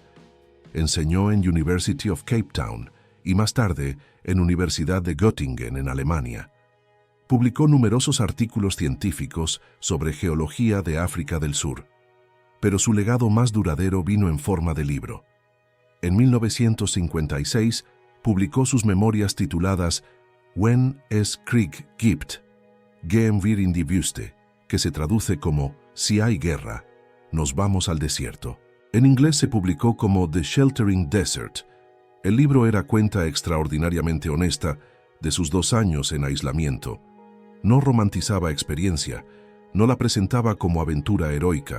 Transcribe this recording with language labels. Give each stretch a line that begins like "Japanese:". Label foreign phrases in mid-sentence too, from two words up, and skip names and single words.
Spanish: Enseñó en University of Cape Town y más tarde en Universidad de Göttingen en Alemania. Publicó numerosos artículos científicos sobre geología de África del Sur, pero su legado más duradero vino en forma de libro. En 1956 publicó sus memorias tituladas
German: When es Krieg gibt, Gehen wir in die Wüste,
Spanish: que se traduce como Si hay guerra, nos vamos al desierto. En inglés se publicó como The Sheltering Desert. El libro era cuenta extraordinariamente honesta de sus 2 años en aislamiento. No romantizaba experiencia, no la presentaba como aventura heroica.